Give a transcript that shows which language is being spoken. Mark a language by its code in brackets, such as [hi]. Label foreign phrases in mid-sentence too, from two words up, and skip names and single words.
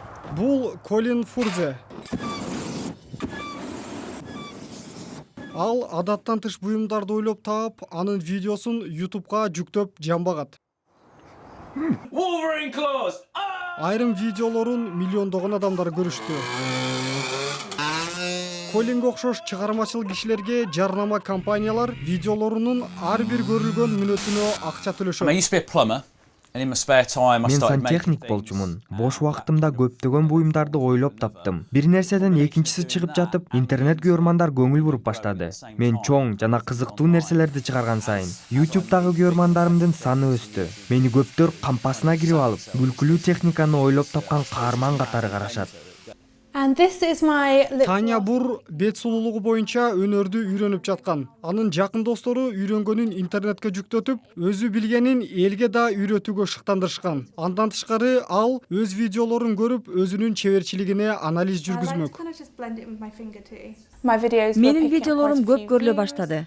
[ky] Бул Колин Фурзе. Ал адаттан тыш буюмдарды ойлоп таап, анын видеосун YouTube'га жүктөп жамбагат. [en] Wolverine claws! [ky] Айрым видеолорун миллиондогон адамдар көрүштү. Колинге окшош чыгармачыл кишилерге жарнама компаниялар видеолорунун ар бир көрүлгөн мүнөтүнө акча [en] I [ky] төлөшөт. [en] used to be a plumber, and in my spare time I [ky] Мен [en] started making [ky] сантехник [en] things. [ky] болчумун. Бош убактымда көптөгөн буюмдарды ойлоп таптым. Бир нерседен экинчиси чыгып жатып, интернет көрмандар көңүл буруп баштады. Мен чоң жана кызыктуу нерселерди чыгарган сайын YouTube'дагы көрмандарымдын саны өстү. Мени көптөр кампасына кирип алып, күлкүлүү техниканы ойлоп тапкан каарман катары карашат. [en] And this is my [ky] Таня Бур бет сулуулугу боюнча өнөрдү үйрөнүп жаткан. Анын жакын достору үйрөнгөнүн интернетке жүктөтүп, өзү билгенин элге да үйрөтүүгө шыктандырышкан. Андан тышкары ал өз видеолорун көрүп, өзүнүн чеберчилигине анализ жүргүзмөк. Менин видеолорум көп көрүлө баштады.